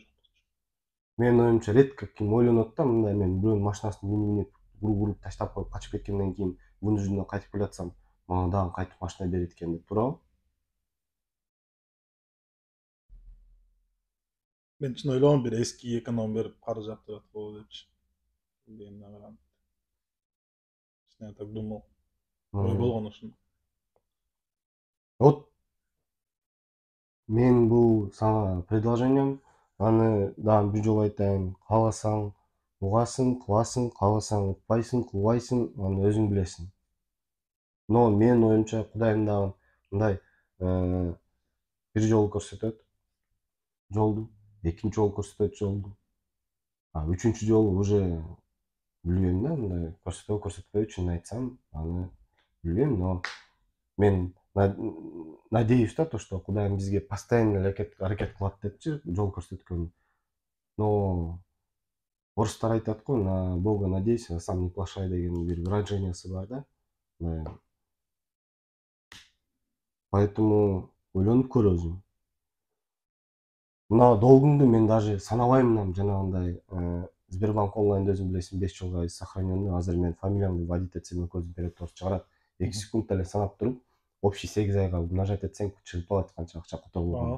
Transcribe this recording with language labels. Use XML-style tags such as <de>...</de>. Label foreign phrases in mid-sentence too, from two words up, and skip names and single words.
<ky>Менин оюмча редко ким ойлонот да, мындай мен бирөөнүн машинасына минип уруп таштап коюп качып кеткенден кийин вынужденно кайтып келатсам, мага дагы кайтып машина берет экен деп, туурабы? Мен чын ойлогом, бир эски эконом берип кары жаптырат болот депчи.</ky> <ru>Я так думал.</ru> <ky>Ой болгон ушундай. Вот мен бул сага предложением, аны дагы бир жолу айтайын, кааласаң угасың, кыласың, кааласаң укпайсың, кылбайсың, аны өзүң билесиң. Но менин оюмча Кудайым дагы мындай бир жолу көрсөтөт жолду, экинчи жолу көрсөтөт жолду. Үчүнчү жолу уже билбейм да, мындай көрсөтөбү көрсөтпөйбү, чынын айтсам, аны билбейм, но мен надеюсь да,</ky> <ru>то, что</ru> <ky>Кудайым бизге постоянно аракет кылат депчи, жол көрсөткөн. Но орустар айтат го,</ky> <ru>на Бога надейся, а сам не плашай</ru> <ky>деген бир выражениясы бар да. Поэтому ойлонуп көр өзүң. Мына долгуңду мен даже санабаймын, жанагындай Сбербанк онлайнда өзүң билесиң 5 жылга сохраненный. Азыр мен фамилиямды вводить этсем көзүм перед туруп чыгарат. 2 секундта эле санап туруп, общий 8 айга умножать этсең чыгып калат канча акча которулган.</ky>